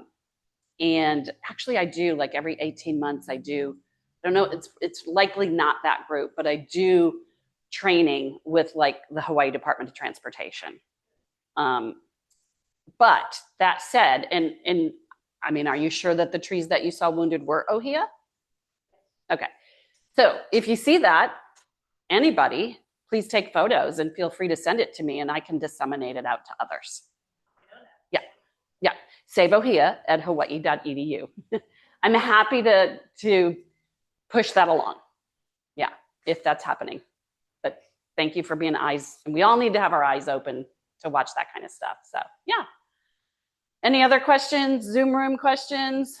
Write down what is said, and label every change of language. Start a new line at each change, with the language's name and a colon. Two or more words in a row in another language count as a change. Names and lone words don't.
English: And actually I do, like every 18 months I don't know, it's likely not that group, but I do training with like the Hawaii Department of Transportation. But that said, and I mean, are you sure that the trees that you saw wounded were ʻŌhiʻa? Okay. So if you see that, anybody, please take photos and feel free to send it to me and I can disseminate it out to others. Yeah, yeah. Save ʻŌhiʻa at hawaii.edu. I'm happy to push that along. Yeah, if that's happening. But thank you for being eyes. And we all need to have our eyes open to watch that kind of stuff. So yeah. Any other questions? Zoom room questions?